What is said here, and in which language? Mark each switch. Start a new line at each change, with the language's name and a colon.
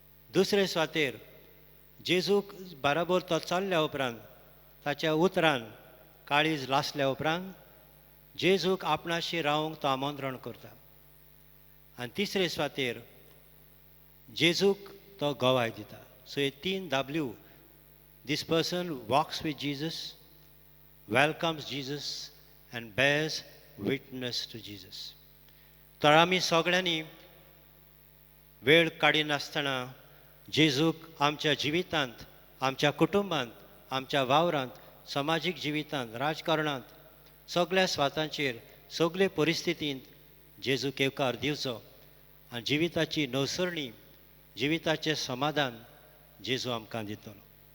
Goan Konkani: दुसरे सुवातेर जेजूक बाराबोर तो चलल्या उपरांत ताच्या उतरान काळीज लासल्या उपरांत जेजूक आपणाशी रावंक तो आमंत्रण करता. आनी तिसरे सुवातेर जेजूक तो गोवाय दिता. सो हे 3 W.
English: This person walks with Jesus, welcomes Jesus and bears witness to Jesus.
Goan Konkani: तर आमी सगळ्यांनी वेळ काडिनासतना जेजूक आमच्या जिवितांत, आमच्या कुटुंबांत, आमच्या वावरांत, समाजीक जिवितांत, राजकारणांत सगळ्या स्वातांचेर सगळे परिस्थितींत जेजूक येवकार दिवचो आनी जिविताची नवसरणी, जिविताचें समाधान जेजू आमकां दितलो.